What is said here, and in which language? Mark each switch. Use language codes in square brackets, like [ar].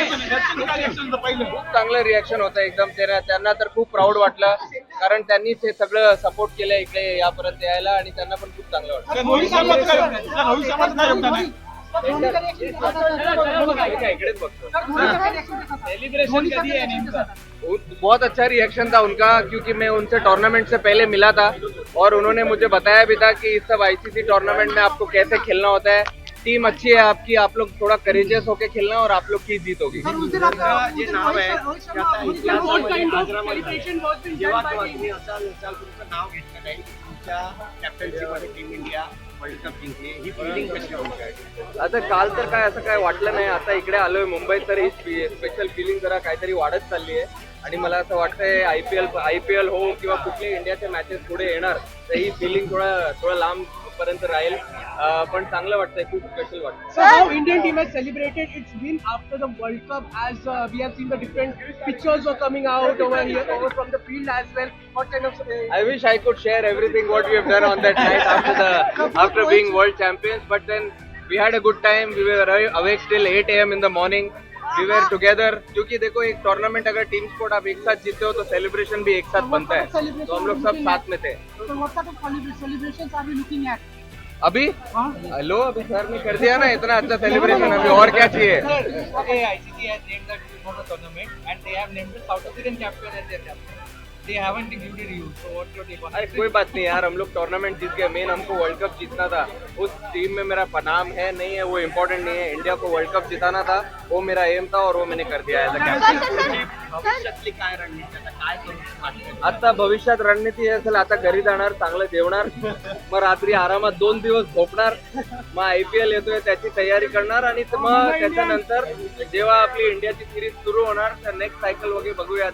[mr] खूप चांगलं रिएक्शन होतं एकदम. त्यांना तर खूप प्राऊड वाटलं कारण त्यांनी ते सगळं सपोर्ट केलं इकडे यापर्यंत यायला आणि त्यांना पण खूप चांगलं वाटलं. रोहित शर्माचं काय योगदान आहे? इकडेच बघतो. सेलिब्रेशन कधी है नेमका? [hi] बहुत अच्छा रिएक्शन था उनका क्योंकि मैं उनसे टूर्नामेंट से पहले मिला था और उन्होंने मुझे बताया भी था कि इस सब ICC टूर्नामेंट में आपको कैसे खेलना होता है. टीम अच्छी है आपकी, आप लोग थोड़ा करेजियस होके खेलना और आप लोग की जीत होगी. [mr] ये नाव आहे जेव्हा तुम्ही नाव घेतलं नाही तुमच्या कॅप्टन्सीमध्ये टीम इंडिया वर्ल्ड कप जिंकले ही फिलिंग कशी होती? आता काल तर काय असं काय वाटलं नाही. आता इकडे आलोय मुंबईत तर ही स्पेशल फिलिंग जरा काहीतरी वाढत चालली आहे. आणि मला असं वाटतंय आयपीएल हो किंवा कुठली इंडियाचे मॅचेस पुढे येणार तर ही फिलिंग थोडं लांब पर्यंत राहील. पण चांगलं वाटतंय, खूप स्पेशल वाटतं. [en] So how Indian team has celebrated its win after the World Cup, as we have seen the different pictures were coming out over here, over from the field as well. What kind of I wish I could share everything what we have done on that night after being world champions, but then we had a good time. We were awake till 8 a.m. in the morning. We were together. [hi] क्योंकि देखो एक tournament अगर team sport आप एक साथ जीते हो तो सेलिब्रेशन भी एक साथ बनता है. तो हम लोग सब साथ में थे. [en] So what type of celebrations are we looking at? [hi] अभी लो अभी सर ने कर दिया ना इतना अच्छा सेलिब्रेशन. अभी और क्या चाहिए? [en] ICC has named the team of the tournament and they have named the South African captain as their captain. They haven't included you. So what's your take on अरे it? [hi] कोई बात नहीं यार, हम लोग टूर्नामेंट जीत गए. मेन हमको world cup जीतना था. उस टीम में मेरा नाम है नहीं है वो इम्पोर्टेंट नहीं है. इंडिया को वर्ल्ड कप जिताना था, वो मेरा एम था और वो मैंने कर दिया [en] As a captain. [mr] भविष्यातली काय रणनीती आता काय करू वाटतं? आता भविष्यात रणनीती असेल, आता घरी जाणार, चांगलं जेवणार, मग रात्री आरामात 2 दिवस झोपणार, मग IPL येतोय त्याची तयारी करणार आणि मग त्याच्यानंतर जेव्हा आपली इंडियाची सिरीज सुरू होणार तर नेक्स्ट सायकल वगैरे बघूया.